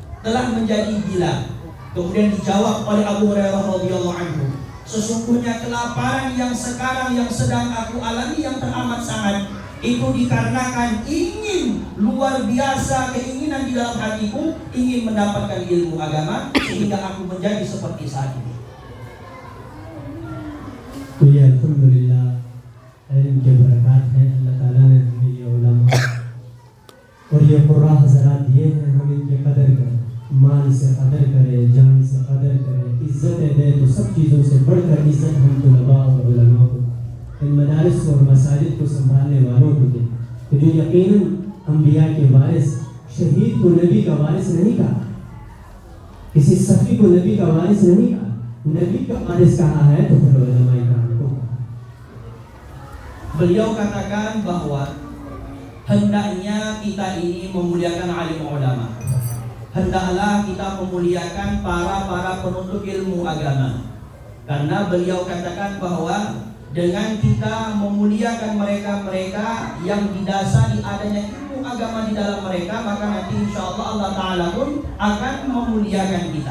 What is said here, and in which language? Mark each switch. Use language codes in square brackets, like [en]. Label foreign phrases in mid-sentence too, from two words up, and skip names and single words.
[id] Kemudian dijawab oleh Abu Hurairah [ar] رضي الله عنه, [id] sesungguhnya kelaparan yang sekarang yang sedang aku alami yang teramat sangat itu dikarenakan ingin luar biasa keinginan di dalam hatiku, ingin mendapatkan ilmu agama sehingga aku menjadi seperti saat ini. [ur] Ya alhamdulillah, ilmu کے برکت ہے اللہ تعالیٰ نے ہمیں یہ علما اور یہ قرا حضرات دیے ہیں، ہم انکے قدر کریں، مال سے قدر کرے، جان سے قدر کرے، عزت دے تو سب چیزوں سے بڑھکر عزت ہم طلبا اور علما کو، ان مدارس اور مساجد کو سنبھالنے والوں کو دے. تو جو یقیناً انبیا کے وارث، شہید کو نبی کا وارث نہیں کہا، کسی صفی کو نبی کا وارث نہیں کہا، نبی کا وارث کہا ہے تو پھر علما اکرام کو کہا. [id] Beliau katakan bahwa hendaknya kita ini memuliakan alim ulama. Hendaklah kita memuliakan para penuntut ilmu agama. Karena beliau katakan bahwa dengan kita memuliakan mereka-mereka yang didasari adanya ilmu agama di dalam mereka, maka nanti insyaallah Allah Ta'ala pun akan memuliakan kita.